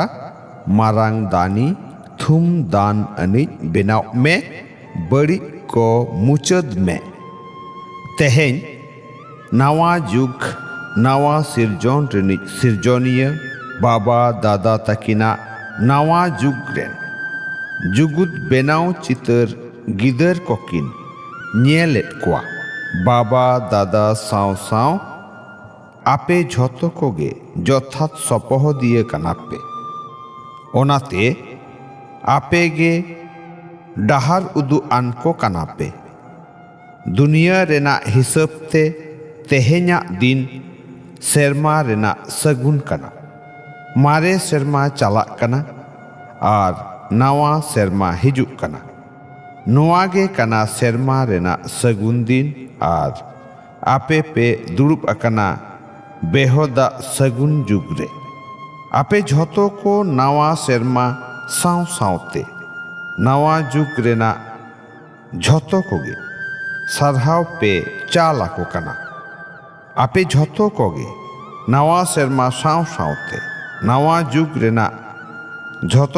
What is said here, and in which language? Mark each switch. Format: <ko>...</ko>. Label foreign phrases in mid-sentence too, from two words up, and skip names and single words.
<sat>मारांग दानी थुम दान अनिज बेनाव में बड़ी को मुचद में तेहें नावा जुग नावा सिरजोन रिनिज सिरजोनिया बाबा दादा तकिना नावा जुग रेन जुगुद बेनाव चितर गिदर कोकिन ᱧᱮᱞᱮᱫ ᱠᱚᱣᱟ बाबा दादा साव साव आपे झोतो कोगे जथात सपह दिए कनापे ओनाते आपे गे डहार उदु आनको कनापे दुनिया रेना हिसाब ते तेहेन्या दिन सेरमा रेना सगुन कना मारे सेरमा चालाक कना आर नावा सेरमा हिजुक कना नोआगे कना सेरमा रेना सगुन दिन आर आपे पे दुरुब अकना बेहोदा सगुन जुगरे आपे झोतो को नावा सेरमा साव सावते नावा जुग रेना झोतो कोगे सरहाव पे चालाको कना आपे झोतो कोगे नावा सेरमा साव सावते नावा जुग रेना झोतो</sat>